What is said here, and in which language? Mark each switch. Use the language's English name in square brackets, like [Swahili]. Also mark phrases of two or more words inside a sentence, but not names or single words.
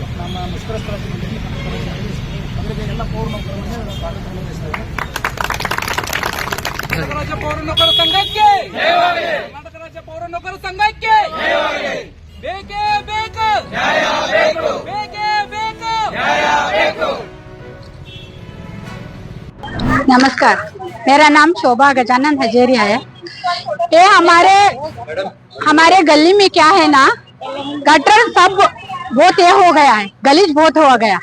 [Kannada] ನಮ್ಮ ಮುಷ್ಕರ ಸ್ಥಳದಲ್ಲಿ ಎಲ್ಲ ಪೌರ ನೌಕರರನ್ನು ಸ್ವಾಗತ ನಿರ್ವಹಿಸ್ತೇವೆ. ಕರ್ನಾಟಕ ರಾಜ್ಯ ಪೌರ ನೌಕರ ಸಂಘಕ್ಕೆ, ಕರ್ನಾಟಕ ರಾಜ್ಯ ಪೌರ ನೌಕರ ಸಂಘಕ್ಕೆ ಬೇಕೇ ಬೇಕು. ಬೇಕೇ ಬೇಕು. [Hindi] नमस्कार, मेरा नाम शोभा गजानन हजेरिया है। ये हमारे गली में क्या है ना, गटर सब बहुत ये हो गया है, गलीज बहुत हो गया।